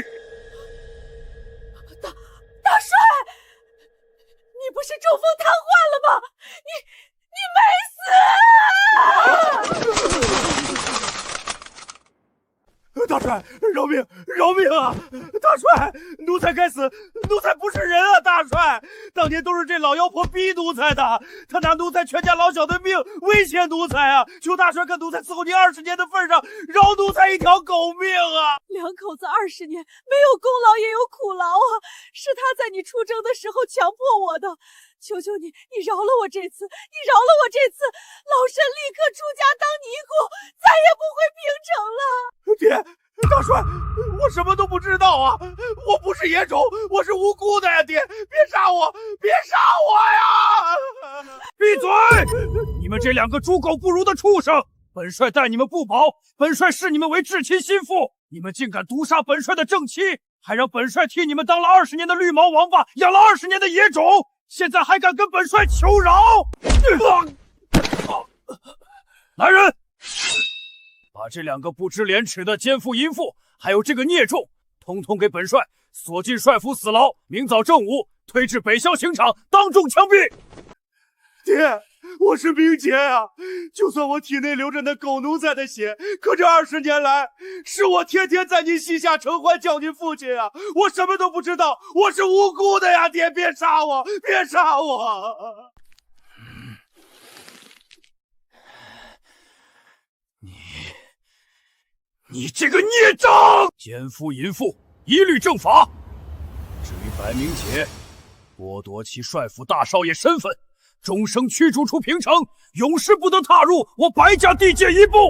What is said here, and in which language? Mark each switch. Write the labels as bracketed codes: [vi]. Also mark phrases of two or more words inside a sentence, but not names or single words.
[zh] 大帥，你不是中風癱瘓了嗎？你沒死！大帥，饒命！饶命啊！大帥，奴才該死，奴才不是人啊！大帥，當年都是這老妖婆逼奴才的，他拿奴才全家老小的命威脅奴才啊！求大帥看奴才伺候您20年的份上，饒奴才一條狗命啊！兩口子20年，沒有功勞也有苦勞啊！是他在你出征的時候強迫我的。求求你，你饒了我這次，你饒了我這次，老身立刻出家當尼姑，再也不回平城了。爹，大帥，我什麼都不知道啊！我不是野種，我是無辜的呀！爹，別殺我，別殺我呀！閉嘴！你們這兩個豬狗不如的畜生！本帥待你們不薄，本帥視你們為至親心腹，你們竟敢毒殺本帥的正妻，還讓本帥替你們當了20年的綠毛王八，養了20年的野種！現在還敢跟本帥求饒！來人，把這兩個不知廉恥的奸夫淫婦，還有這個孽種，統統給本帥鎖進帥府死牢，明早正午推至北郊刑場，當眾槍斃。爹，我是明杰啊！就算我體內流着那狗奴才的血，可這20年來，是我天天在您膝下承歡叫您父親啊！我什麼都不知道，我是無辜的呀！爹，別殺我，別殺我！你這個孽障！奸夫淫婦，一律正法。至於白明杰，剝奪其帥府大少爺身份，終生驅逐出平城，永世不得踏入我白家地界一步。